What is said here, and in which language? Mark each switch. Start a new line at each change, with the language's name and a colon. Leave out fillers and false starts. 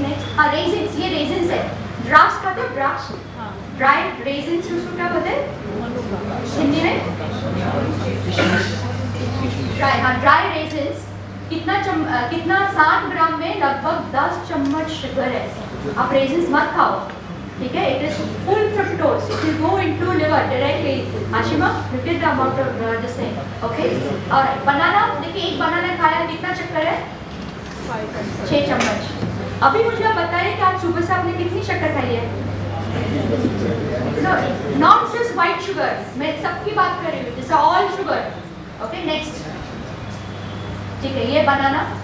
Hindi: Next, हाँ resins, ये resins है। ड्राफ्ट खाते हो? ड्राफ्ट, ड्राई रेजिन्स, उसको क्या बोलते हैं हिंदी में? ड्राई, हाँ ड्राई रेजिन्स। कितना 60 ग्राम में लगभग 10 चम्मच शुगर है। आप रेजिन्स मत खाओ, ठीक है।
English: It is full fructose, it will go into liver directly. Ashima, look at the amount of this thing, okay?
Hindi: और बनाना, देखिए एक बनाना खाया, कितना शक्कर है? 6 चम्मच। अभी मुझे आप बताइए कि आज सुबह से आपने कितनी शक्कर खाई है?
English: not just white sugar,
Hindi: मैं सबकी बात कर रही हूँ, जैसे ऑल शुगर। ओके नेक्स्ट, ठीक है। ये बनाना,